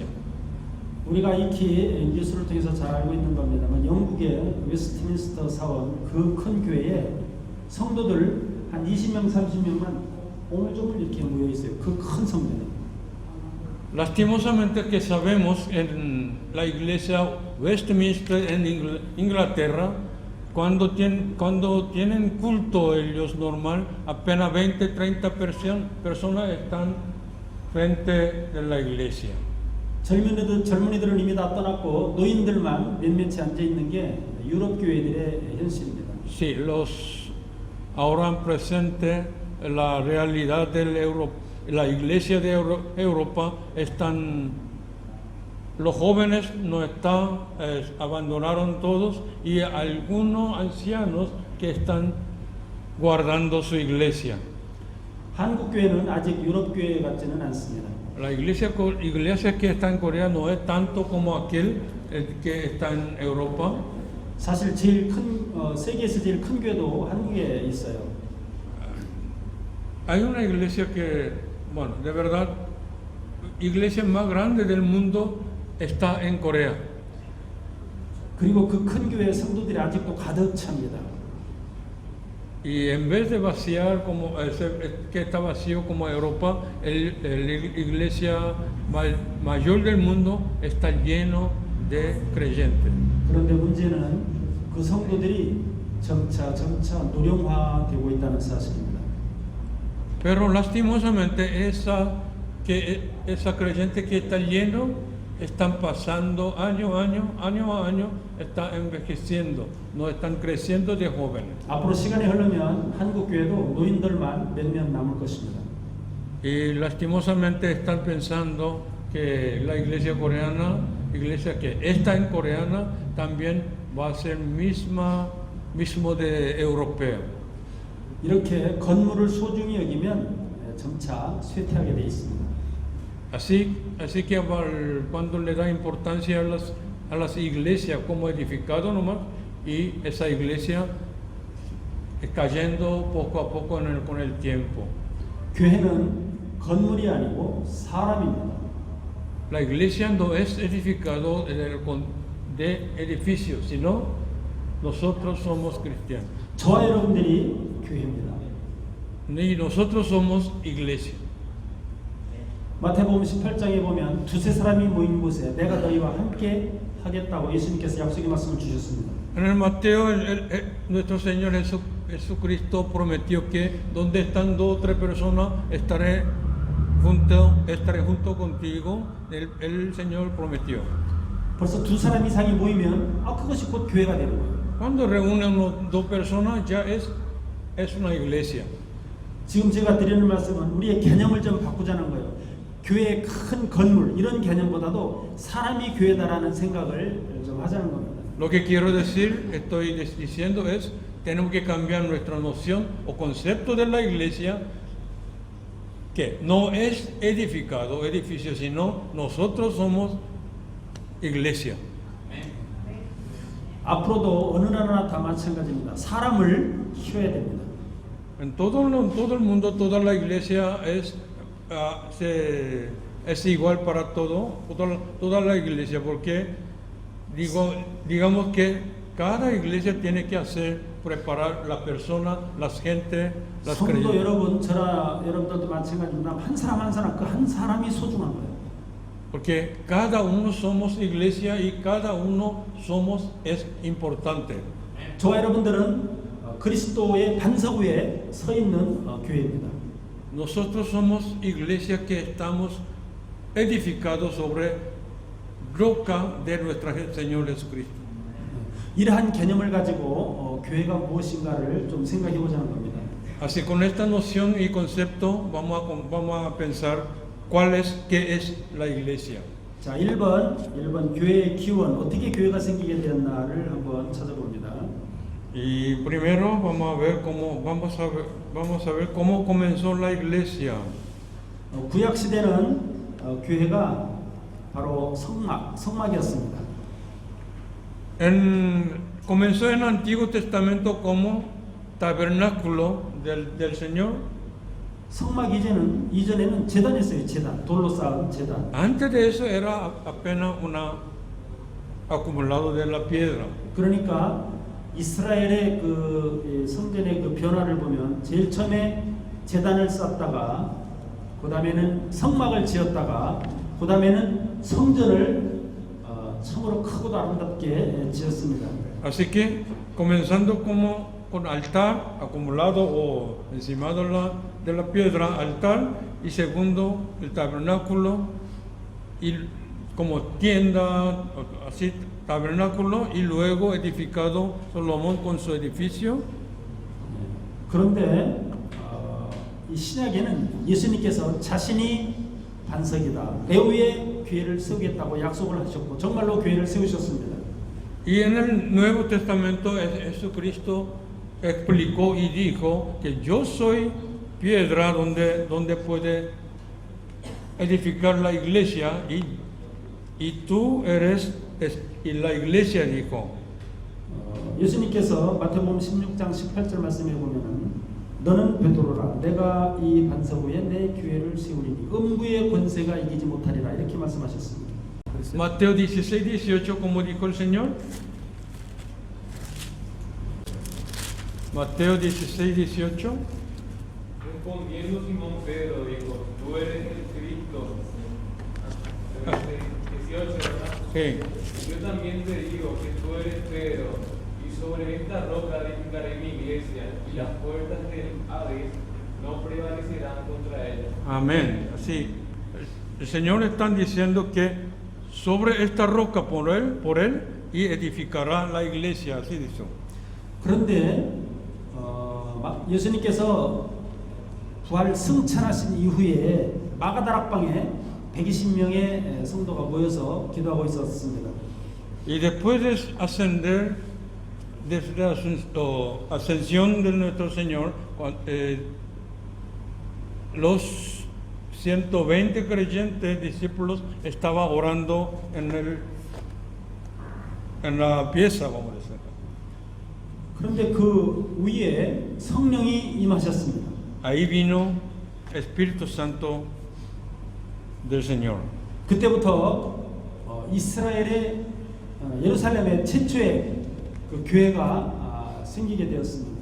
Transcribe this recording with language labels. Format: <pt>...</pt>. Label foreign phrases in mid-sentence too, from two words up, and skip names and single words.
<ko>우리가 익히 뉴스를 통해서 잘 알고 있는 겁니다만 영국의 웨스트민스터 사원 그 큰 교회에 성도들 한 20명, 30명만 오물조물 이렇게 모여 있어요. 그 큰 성전에.</ko> <es>Lastimosamente que sabemos en la iglesia Westminster en Inglaterra, cuando tienen culto ellos normal, apenas 20-30 personas están frente de la iglesia.</es> <ko>젊은이들은 이미 다 떠났고 노인들만 몇몇이 앉아 있는 게 유럽 교회들의 현실입니다.</ko> <es>Sí, ahora presente la realidad la iglesia de Europa están los jóvenes no están, abandonaron todos y algunos ancianos que están guardando su iglesia.</es> <ko>한국 교회는 아직 유럽 교회 같지는 않습니다.</ko> <es>La iglesia que está en Corea no es tanto como aquel que está en Europa.</es> <ko>사실 제일 큰 세계에서 제일 큰 교회도 한국에 있어요.</ko> <es>Hay una iglesia que, bueno, de verdad, iglesia más grande del mundo está en Corea.</es> <ko>그리고 그 큰 교회 성도들이 아직도 가득 찹니다.</ko> <es>Y en vez de vaciar como que está vacío como Europa, la iglesia mayor del mundo está lleno de creyentes.</es> <ko>그런데 문제는 그 성도들이 점차 노령화되고 있다는 사실입니다.</ko> <es>Pero lastimosamente esa creyente que está lleno están pasando año a año, están envejeciendo, no están creciendo de jóvenes.</es> <ko>앞으로 시간이 흐르면 한국 교회도 노인들만 몇몇 남을 것입니다.</ko> <es>Y lastimosamente están pensando que la iglesia coreana, iglesia que está en coreana, también va a ser mismo de europeo.</es> <ko>이렇게 건물을 소중히 여기면 점차 쇠퇴하게 돼 있습니다.</ko> <es>Así que cuando le da importancia a las iglesias como edificado nomás, y esa iglesia cayendo poco a poco con el tiempo.</es> <ko>교회는 건물이 아니고 사람입니다.</ko> <es>La iglesia no es edificado de edificios, sino nosotros somos cristianos.</es> <ko>저와 여러분들이 교회입니다.</ko> <es>Y nosotros somos iglesia.</es> <ko>마태복음 18장에 보면 두세 사람이 모인 곳에 내가 너희와 함께 하겠다고 예수님께서 약속의 말씀을 주셨습니다.</ko> <es>En el Mateo, nuestro Señor Jesucristo prometió que donde están 2 o 3 personas estaré junto contigo. El Señor prometió.</es> <ko>벌써 두 사람 이상이 모이면 그것이 곧 교회가 되는 거예요.</ko> <es>Cuando reúnen 2 personas ya es una iglesia.</es> <ko>지금 제가 드리는 말씀은 우리의 개념을 좀 바꾸자는 거예요. 교회의 큰 건물 이런 개념보다도 사람이 교회다라는 생각을 좀 하자는 겁니다.</ko> <es>Lo que quiero decir, estoy diciendo es, tenemos que cambiar nuestra noción o concepto de la iglesia, que no es edificio, sino nosotros somos iglesia.</es> <ko>앞으로도 어느 나라나 다 마찬가지입니다. 사람을 키워야 됩니다.</ko> <es>En todo el mundo, toda la iglesia es igual para toda la iglesia, porque digamos que cada iglesia tiene que preparar la persona, las gente, las</es> <ko>성도</ko> <es>creyentes.</es> <ko>여러분, 저나 여러분들도 마찬가지입니다. 한 사람 그 한 사람이 소중한 거예요.</ko> <es>Porque cada uno somos iglesia y cada uno es importante.</es> <ko>저와 여러분들은 그리스도의 반석 위에 서 있는 교회입니다.</ko> <es>Nosotros somos iglesia que estamos edificados sobre roca de nuestro Señor Jesucristo.</es> <ko>이러한 개념을 가지고 교회가 무엇인가를 좀 생각해 보자는 겁니다.</ko> <es>Así con esta noción y concepto vamos a pensar qué es la iglesia.</es> <ko>자, 1번 교회의 기원, 어떻게 교회가 생기게 되었나를 한번 찾아봅니다.</ko> <es>Y primero vamos a ver cómo comenzó la iglesia.</es> <ko>구약 시대는 교회가 바로 성막이었습니다.</ko> <es>Comenzó en el Antiguo Testamento como tabernáculo del Señor.</es> <ko>성막 이전에는 제단이었어요. 제단, 돌로 쌓은 제단.</ko> <es>Antes de eso era apenas acumulado de la piedra.</es> <ko>그러니까 이스라엘의 그 성전의 그 변화를 보면 제일 처음에 제단을 쌓다가 그 다음에는 성막을 지었다가 그 다음에는 성전을 참으로 크고도 아름답게 지었습니다.</ko> <es>Así que comenzando como con altar acumulado o encima de la piedra, altar, y segundo el tabernáculo y como tienda, así tabernáculo, y luego edificado Salomón con su edificio.</es> <ko>그런데 이 신약에는 예수님께서 자신이 반석이다, 내 위에 교회를 세우겠다고 약속을 하셨고 정말로 교회를 세우셨습니다.</ko> <es>Y en el Nuevo Testamento Jesucristo explicó y dijo que yo soy piedra donde puede edificar la iglesia y tú eres y la iglesia dijo.</es> <ko>예수님께서 마태복음 16장 18절 말씀에 보면은 너는 베드로라 내가 이 반석 위에 내 교회를 세우리니 음부의 권세가 이기지 못하리라 이렇게 말씀하셨습니다.</ko> <es>Mateo 16, 18, como dijo el Señor. Mateo 16, 18. Respondiendo Simón Pedro dijo, tú eres el Cristo. 18, ¿verdad? Sí. Yo también te digo que tú eres Pedro, y sobre esta roca edificaré mi iglesia, y las puertas del Hades no prevalecerán contra ella. Amén. Así, el Señor está diciendo que sobre esta roca por él y edificará la iglesia, así dice.</es> <ko>그런데 예수님께서 부활 승천하신 이후에 마가다락방에 120명의 성도가 모여서 기도하고 있었습니다.</ko> <es>Y después de ascender, desde la ascensión de nuestro Señor, los 120 creyentes discípulos estaban orando en la pieza, vamos a decir.</es> <ko>그런데 그 위에 성령이 임하셨습니다.</ko> <es>Ahí vino Espíritu Santo del Señor.</es> <ko>그때부터 이스라엘의 예루살렘의 최초의 그 교회가 생기게 되었습니다.</ko>